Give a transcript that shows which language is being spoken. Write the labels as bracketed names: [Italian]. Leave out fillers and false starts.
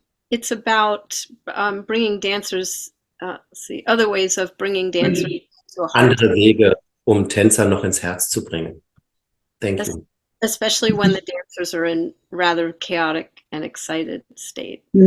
[English] It's about bringing dancers, other ways of bringing dancers to a heart. [German] Andere Wege, Tänzer noch ins Herz zu bringen. [English] Thank you. Especially when the dancers are in rather chaotic and excited state.